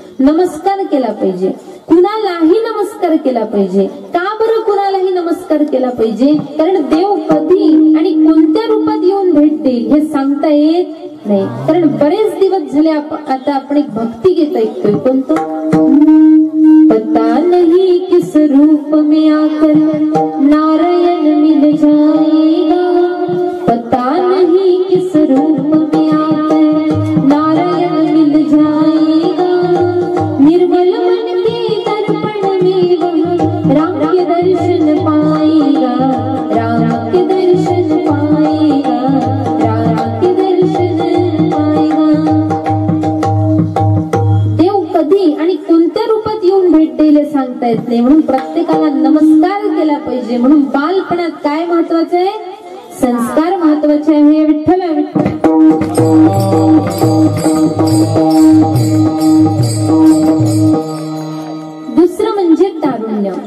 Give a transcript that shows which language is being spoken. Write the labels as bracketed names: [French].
[Marathi] नमस्कार केला पाहिजे, कुणालाही नमस्कार केला पाहिजे. का बरं कुणालाही नमस्कार केला पाहिजे? कारण देव कधी आणि कोणत्या रूपात येऊन भेट देईल हे सांगता येत नाही. कारण बरेच दिवस झाले आता आपण एक भक्ती गीत ऐकतोय. कोणतं? [Hindi] पता नहीं किस रूप में आकर नारायण मिल जाएगा, पता नहीं किस रूप में आकर नारायण मिल जाएगा, निर्मल मन के दर्पण में वह राम के दर्शन पाएगा, राम के दर्शन पाएगा, राम के दर्शन पाएगा. [Marathi] देव कधी आणि कोणत्या रूपात येऊन भेट देईल सांगता येत नाही. म्हणून प्रत्येकाला नमस्कार केला पाहिजे. म्हणून बालपणात काय महत्वाचं आहे? संस्कार महत्वाचे आहे. विठ्ठल दुसरं म्हणजे तारुण्य.